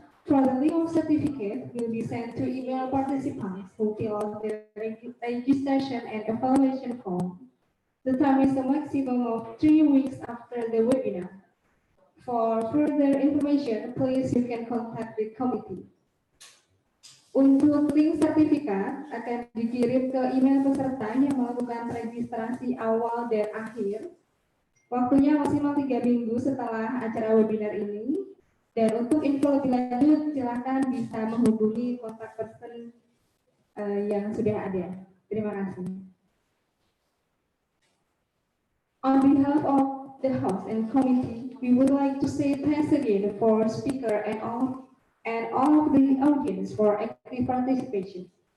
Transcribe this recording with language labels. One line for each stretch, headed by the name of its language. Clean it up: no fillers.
English: For the link of certificate will be sent to email participants who fill out the registration and evaluation form. The time is a maximum of 3 weeks after the webinar. For further information, please you can contact the committee.
Indonesian: Untuk link sertifikat akan dikirim ke email peserta yang melakukan registrasi awal dan akhir. Waktunya maksimal 3 minggu setelah acara webinar ini. Dan untuk info lebih lanjut, silakan bisa menghubungi kontak person yang sudah ada. Terima kasih.
English: On behalf of the host and committee, we would like to say thanks again for speaker and all of the audience for active participation.